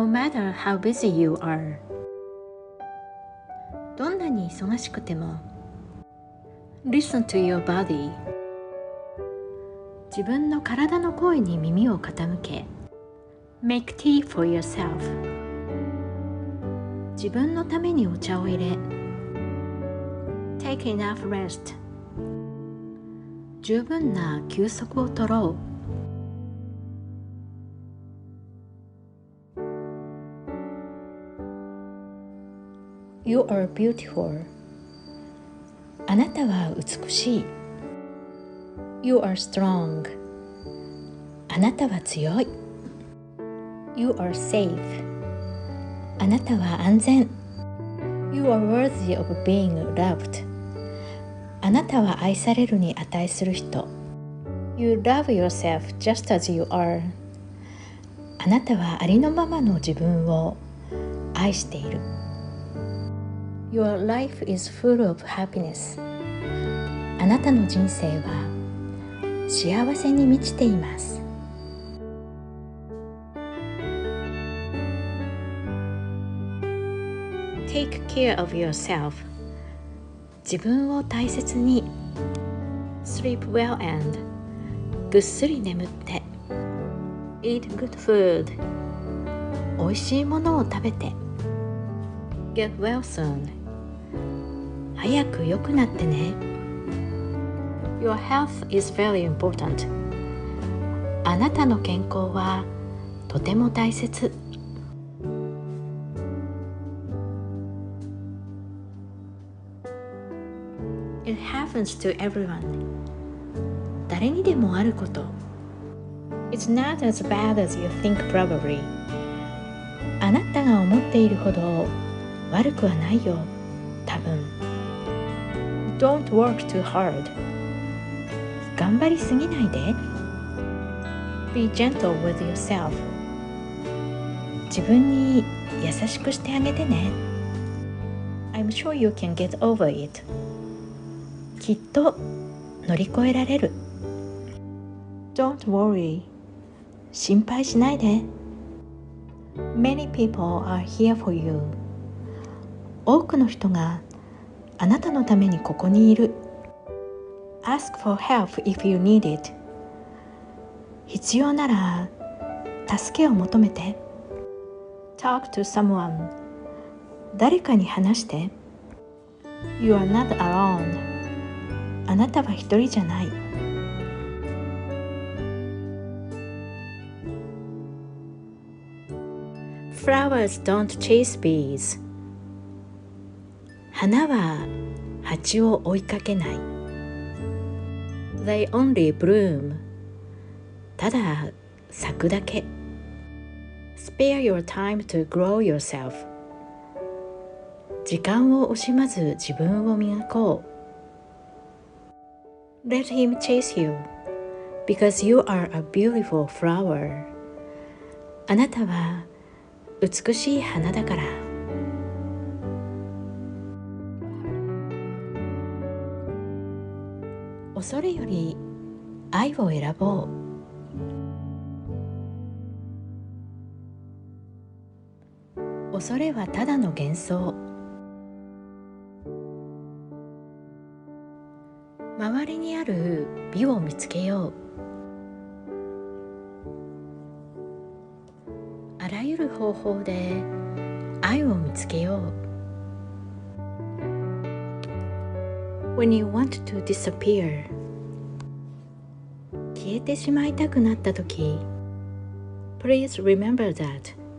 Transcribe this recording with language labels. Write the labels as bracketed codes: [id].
[en] No matter how busy you are. [ja] どんなに忙しくても [en] Listen to your body. [ja] 自分の体の声に耳を傾け [en] Make tea for yourself. [ja] 自分のためにお茶を入れ [en] Take enough rest. [ja] 十分な休息をとろう。 [en] You are beautiful. [ja] あなたは美しい。 [en] You are strong. [ja] あなたは強い。 [en] You are safe. [ja] あなたは安全。 [en] You are worthy of being loved. [ja] あなたは愛されるに値する人。 [en] You love yourself just as you are. [ja] あなたはありのままの自分を愛している。 [en] Your life is full of happiness. [ja] あなたの人生は幸せに満ちています。 [en] Take care of yourself. [ja] 自分を大切に。 [en] Sleep well and [ja] ぐっすり眠って。 [en] Eat good food. [ja] おいしいものを食べて。 [en] Get well soon. [ja] 早く良くなってね。 [en] Your health is very important. [ja] あなたの健康はとても大切。 [en] It happens to everyone. [ja] 誰にでもあること。 [en] It's not as bad as you think probably. [ja] あなたが思っているほど悪くはないよ、多分。 [en] Don't work too hard. [ja] 頑張りすぎないで。 [en] Be gentle with yourself. [ja] 自分に優しくしてあげてね。 [en] I'm sure you can get over it. [ja] きっと乗り越えられる。 [en] Don't worry. [ja] 心配しないで。 [en] Many people are here for you. [ja] 多くの人があなたのためにここにいる。 [en] Ask for help if you need it. [ja] 必要なら助けを求めて。 [en] Talk to someone. [ja] 誰かに話して。 [en] You are not alone. [ja] あなたは一人じゃない。 [en] Flowers don't chase bees. [ja] 花は蜂を追いかけない。 [en] They only bloom. [ja] ただ咲くだけ。 [en] Spare your time to grow yourself. [ja] 時間を惜しまず自分を磨こう。 [en] Let him chase you, because you are a beautiful flower. [ja] あなたは美しい花だから。恐れより愛を選ぼう。恐れはただの幻想。周りにある美を見つけよう。あらゆる方法で愛を見つけよう。 [en] When you want to disappear. [ja] 消えてしまいたくなったとき、 [en] Please remember that.